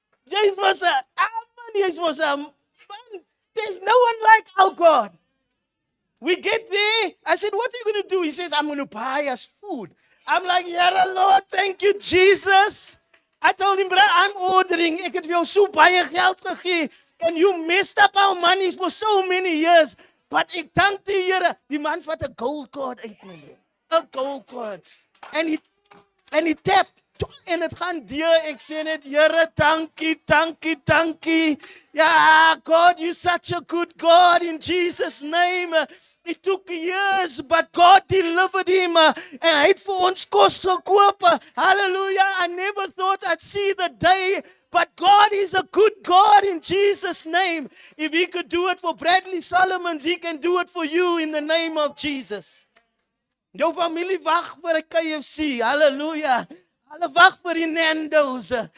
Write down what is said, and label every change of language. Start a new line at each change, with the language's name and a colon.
Afrikaans: Jy's mos 'n man,
English: jy's mos 'n man. There's no one like our God. We get there. I said, what are you going to do? He says, I'm going to buy us food. I'm like, Here, Lord, thank you, Jesus. I told him, bro, I'm ordering.
Afrikaans: Ek het vir jou so baie geld gegee.
English: And you messed up our money for so many years.
Afrikaans: But ek dank die Here. Die man vat 'n gold card uit my bro. 'n gold card.
English: And he tapped.
Afrikaans: En het gaan deur. Ek sê net, Here, dankie, dankie, dankie.
English: Yeah, God, you're such a good God in Jesus' name. It took years, but God delivered him.
Afrikaans: And hy het vir ons kos gekoop. Hallelujah.
English: I never thought I'd see the day. But God is a good God in Jesus' name. If He could do it for Bradley Solomons, He can do it for you in the name of Jesus.
Afrikaans: Jou familie wag vir 'n KFC. Hallelujah. Hulle wag vir die Nando's.